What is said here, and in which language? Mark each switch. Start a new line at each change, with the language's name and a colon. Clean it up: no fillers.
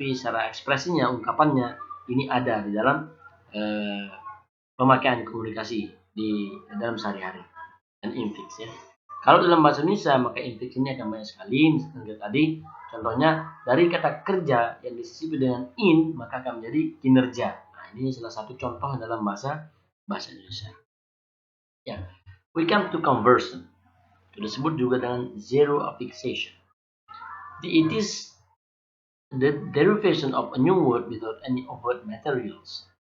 Indonesian: tapi secara ekspresinya, ungkapannya ini ada di dalam pemakaian komunikasi di dalam sehari-hari dan infix ya. Kalau dalam bahasa Indonesia maka infix ini akan banyak sekali. Misalkan tadi contohnya dari kata kerja yang disisipi dengan in maka akan menjadi kinerja. Nah, ini salah satu contoh dalam bahasa Indonesia.
English: Ya, we come to conversion.
Indonesian: Itu disebut juga dengan zero affixation.
English: It is the derivation of a new word without any overt materials.